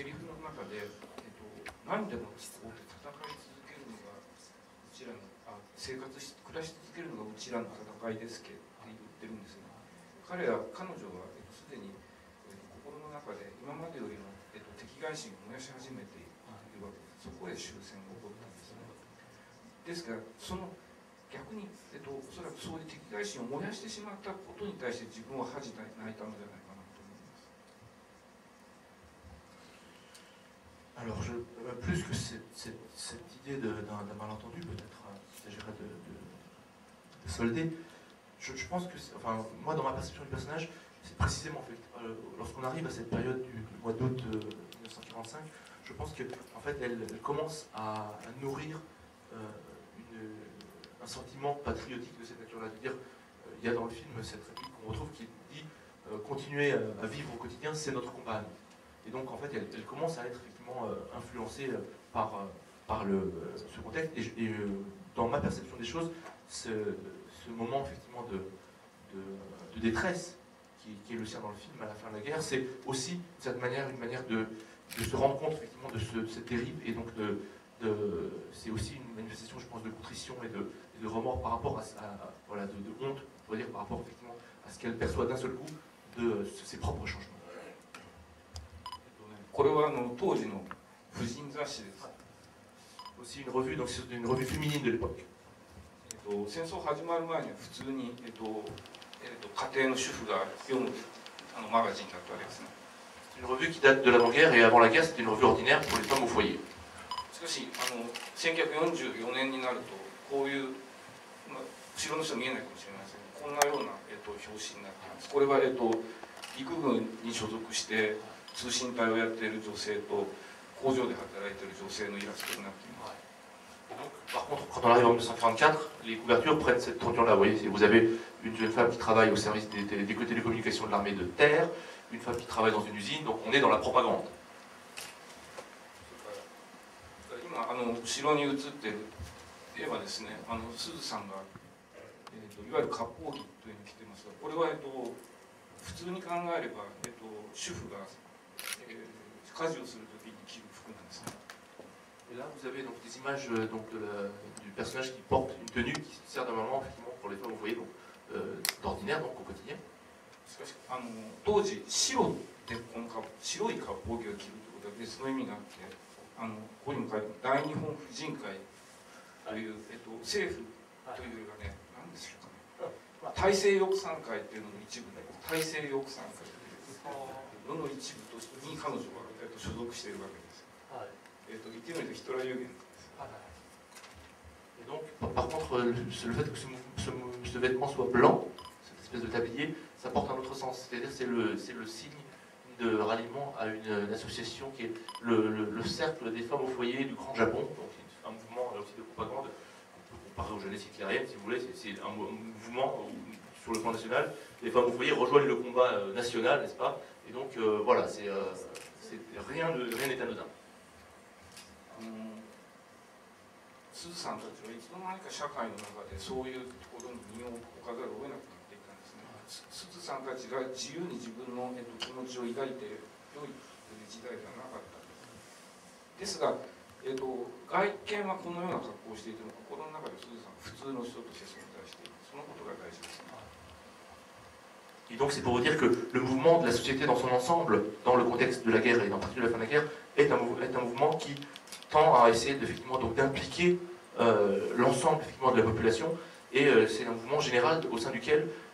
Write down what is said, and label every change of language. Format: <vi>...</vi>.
<ja>セリフの中で、何でもこう戦い続けるのがうちらの暮らし続けるのがうちらの戦いですけって言ってるんですが、彼女はすでに心の中で今までよりも敵外心を燃やし始めているわけです。そこへ終戦が起こったんですね。ですから逆に、おそらくそういう敵外心を燃やしてしまったことに対して自分は恥じ泣いたのではないかなと思います。</ja> <fr>Alors, plus que cette idée d'un malentendu, peut-être il s'agirait de solder, je pense que, enfin, moi dans ma perception du personnage, c'est précisément en fait, lorsqu'on arrive à cette période du mois d'août 1945, je pense qu'en fait elle commence à nourrir un sentiment patriotique de cette nature-là. De dire, il y a dans le film cette réplique qu'on retrouve qui dit continuer à vivre au quotidien, c'est notre combat. Et donc en fait elle commence à être effectivement influencée par ce contexte. Et dans ma perception des choses, ce moment effectivement de détresse qui est le sien dans le film à la fin de la guerre, c'est aussi de cette manière une manière de se rendre compte effectivement de cette dérive, et donc c'est aussi une manifestation, je pense, de contrition et de remords par rapport voilà, de honte, on pourrait dire, par rapport effectivement à ce qu'elle perçoit d'un seul coup de ses propres changements.</fr> <ja>これは当時の婦人雑誌です。</ja> <fr>Aussi une revue, donc c'est une revue féminine de l'époque.</fr> <ja>戦争始まる前には普通に、家庭の主婦が読むマガジンだったわけですね。</ja> <fr>C'est une revue qui date de l'avant-guerre, et avant la guerre c'était une revue ordinaire pour les femmes au foyer.</fr> <ja>しかし1944年になるとこういう、後ろの人見えないかもしれませんが、こんなような、表紙になっています。これは、陸軍に所属して通信隊をやっている女性と工場で働いている女性のイラストになっています。</ja> <fr>Donc, par contre, quand on arrive en 1944, les couvertures prennent cette tournure-là. Vous voyez, vous avez une jeune femme qui travaille au service des télécommunications de l'armée de terre, une femme qui travaille dans une usine, donc on est dans la propagande.</fr> <ja>今後ろに映ってる絵はですね、すずさんが、いわゆる割烹着というのを着てますが、これは、普通に考えれば、主婦が、家事をするときに着る服なんですね。</ja> <fr>Et là, vous avez donc des images donc, du personnage qui porte une tenue qui sert normalement effectivement pour les femmes, vous voyez, d'ordinaire, donc au quotidien.</fr> <ja>しかし当時白でこの白い割烹着を着るということは別の意味があって、ここにも書いてある大日本婦人会という、政府というよりはね、何でしょうかね、大西翼賛会というのの一部で、大西翼賛会というのの一部としてに彼女は、所属しているわけです。言ってみるとヒトラー有限です。</ja> <fr>Et donc, par contre, le fait que ce vêtement soit blanc, cette espèce de tablier, ça porte un autre sens. C'est-à-dire c'est le signe de ralliement à une association qui est le cercle des femmes au foyer du Grand Japon. Donc c'est un mouvement là aussi de propagande. On peut comparer aux jeunesses hitlériennes, si vous voulez. C'est un mouvement sur le plan national. Les femmes au foyer rejoignent le combat national, n'est-ce pas? Et donc voilà, rien n'est anodin.</fr> <ja>すずさんたちはいつの間にか社会の中でそういうところに身を置かざるを得なくなっていたんですね。すずさんたちが自由に自分の、気持ちを抱いて良いという時代ではなかったですが、外見はこのような格好をしていても心の中ですずさんは普通の人として存在している、そのことが大事ですね。</ja> <fr>Et donc c'est pour vous dire que le mouvement de la société dans son ensemble, dans le contexte de la guerre et en particulier de la fin de la guerre, est un mouvement qui tend à essayer d'impliquer l'ensemble de la population, et c'est un mouvement général au sein duquel</fr>